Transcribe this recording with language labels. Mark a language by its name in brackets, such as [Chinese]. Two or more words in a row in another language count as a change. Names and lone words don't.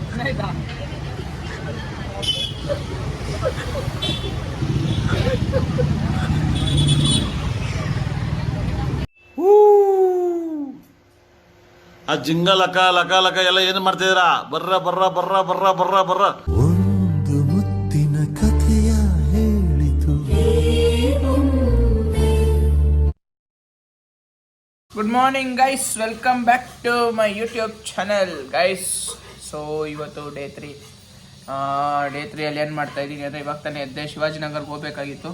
[Kannada] ಆ ಜಿಂಗ ಲಕ ಲಕ ಲಕ ಎಲ್ಲ ಏನು ಮಾಡ್ತಿದ್ದೀರಾ? ಬರ್ರ ಬರ್ರ ಬರ್ರ ಬರ್ರ ಬರ್ರ ಬರ್ರ. ಒಂದು ಮುತ್ತಿನ ಕಥೆಯ ಹೇಳಿತು. [English] Good morning guys, welcome back to my YouTube channel guys. [Kannada] ಸೊ ಇವತ್ತು ಡೇ 3 ಅಲ್ಲಿ ಏನು ಮಾಡ್ತಾ ಇದ್ದೀನಿ ಅಂದರೆ, ಇವಾಗ ತಾನೇ ಎದ್ದೆ, ಶಿವಾಜಿನಗರ್ಗೆ ಹೋಗ್ಬೇಕಾಗಿತ್ತು.